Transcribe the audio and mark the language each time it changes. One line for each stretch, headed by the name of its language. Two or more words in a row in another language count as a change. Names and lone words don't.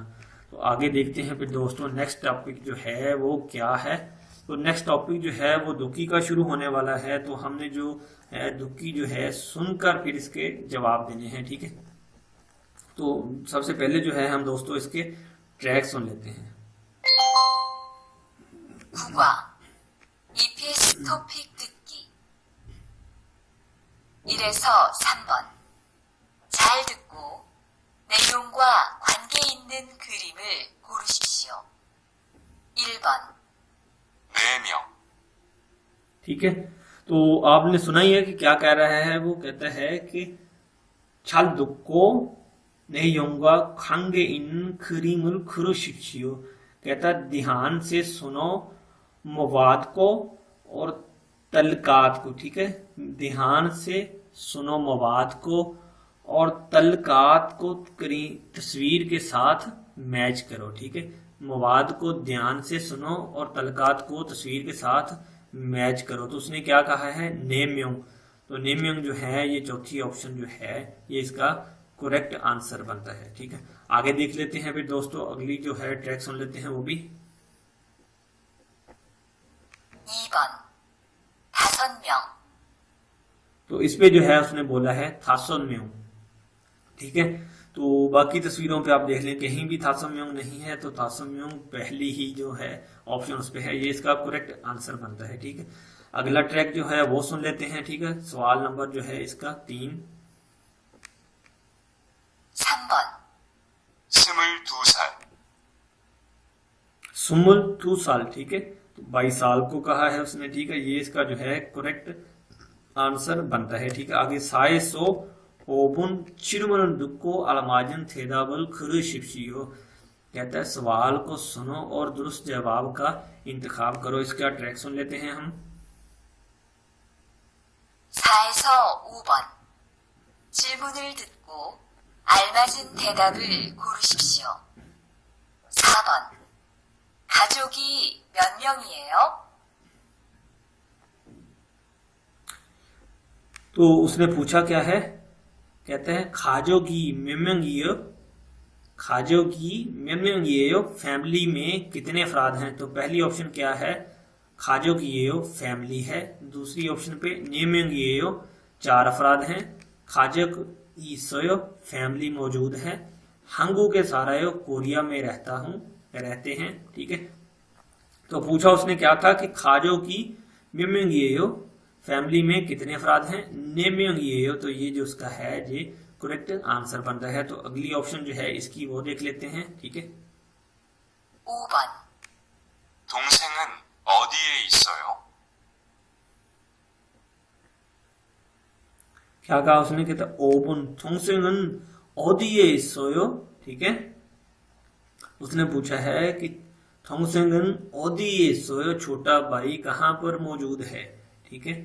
Urdu: تو آگے دیکھتے ہیں پھر دوستوں
English: next topic
Urdu: جو ہے وہ کیا ہے. تو
English: next topic
Urdu: جو ہے وہ دُکی کا شروع ہونے والا ہے. تو ہم نے جو ہے دُکی جو ہے سن کر پھر اس کے جواب دینے ہیں، ٹھیک ہے. تو سب سے پہلے جو ہے ہم دوستوں اس کے ٹریک سن لیتے ہیں.
Korean: 국어 EPS 토픽 듣기 1에서 3번 잘 듣고 내용과 관계 있는 그림을 고르십시오. 1번 4명,
Urdu: ٹھیک ہے، تو آپ نے سنا ہی ہے کہ کیا کہہ رہا ہے. وہ کہتا ہے کہ
Korean: 잘 듣고 내용과 관계 있는 그림을 그리십시오।
Urdu: کہتا دھیان سے سنو مواد کو اور تعلقات کو، ٹھیک ہے. دھیان سے سنو مواد کو اور تعلقات کو تصویر کے ساتھ میچ کرو، ٹھیک ہے. مواد کو دھیان سے سنو اور تعلقات کو تصویر کے ساتھ میچ کرو. تو اس نے کیا کہا ہے، نیمیونگ۔ تو نیمیونگ جو ہے یہ چوتھی آپشن جو ہے یہ اس کا
English: correct answer
Urdu: بنتا ہے، ٹھیک ہے. آگے دیکھ لیتے ہیں پھر دوستوں، اگلی جو ہے ٹریک سن لیتے ہیں وہ بھی.
Korean: 2번 5명
Urdu: تو اس پہ جو ہے اس نے بولا ہے تھاسونمیونگ، ٹھیک ہے. تو باقی تصویروں پہ آپ دیکھ لیں کہیں بھی تھاسونمیونگ نہیں ہے. تو تھاسونمیونگ پہلی ہی جو ہے آپشن اس پہ ہے، یہ اس کا
English: correct answer
Urdu: بنتا ہے، ٹھیک ہے. اگلا ٹریک جو ہے وہ سن لیتے ہیں، ٹھیک ہے. سوال نمبر جو ہے اس کا 3.
Korean: 3번 22살,
Urdu: 22 سال، ٹھیک ہے. تو 22 سال کو کہا ہے اس نے، ٹھیک ہے۔ یہ اس کا جو ہے
English: correct answer
Urdu: بنتا ہے، ٹھیک ہے.
Korean: आगे 사에서 5분 질문을 듣고 알맞은 대답을 고르십시오।
Urdu: کہتا ہے سوال کو سنو اور درست جواب کا انتخاب کرو. اس کا ٹریک سن لیتے ہیں ہم.
Korean: 4에서 5번 질문을 듣고 알맞은 대답을 고르십시오. 4번 가족이 몇 명이에요?
Urdu: تو اس نے پوچھا کیا ہے، کہتے ہیں
Korean: 가족이 몇 명이에요, 가족이 몇 명이에요
Urdu: فیملی میں کتنے افراد ہیں. تو پہلی آپشن کیا ہے، کھاجوگیو فیملی ہے. دوسری آپشن پہ نیمیانگیو 4 افراد ہیں.
Korean: 가족이 있어요
Urdu: فیملی موجود ہے.
Korean: 한국에 살아요
Urdu: کوریا میں رہتے ہیں، ٹھیک ہے. تو پوچھا اس نے کیا تھا کہ
Korean: 가족이 몇 명이에요
Urdu: فیملی میں کتنے افراد ہیں، نیمیانگیو. تو یہ جو اس کا ہے یہ
English: correct answer
Urdu: بنتا ہے۔ تو اگلی آپشن جو ہے اس کی وہ دیکھ لیتے ہیں، ٹھیک ہے.
Korean: 5번 동생은 어디에 있어요?
Urdu: کیا کہا اس نے، کہتا اوپن
Korean: 동생은 어디에 있어요,
Urdu: ٹھیک ہے. اس نے پوچھا ہے کہ
Korean: 동생은 어디에 있어요
Urdu: چھوٹا بھائی کہاں پر موجود ہے، ٹھیک ہے.